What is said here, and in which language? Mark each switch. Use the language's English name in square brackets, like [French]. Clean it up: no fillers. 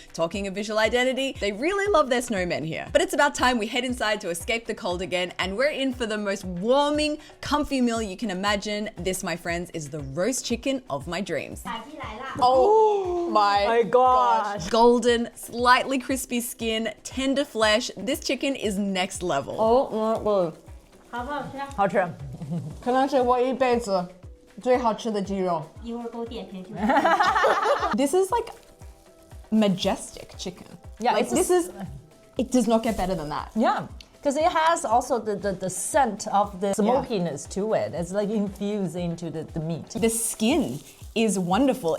[English] Talking of visual identity, they really love their snowmen here. But it's about time we head inside to escape the cold again, and we're in for the most warming, comfy meal you can imagine. This, my friends, is the roast chicken of my dreams. Oh my gosh. Golden, slightly crispy skin, tender flesh. This chicken is next level. [Chinese] Oh, 好吃。可能是我一辈子最好吃的鸡肉。一会儿给我点评评。 [English] This is like majestic chicken. Yeah, like it does not get better than that. Yeah, because it has also the scent of the smokiness to it. It's like infused into the meat. The skin is wonderful.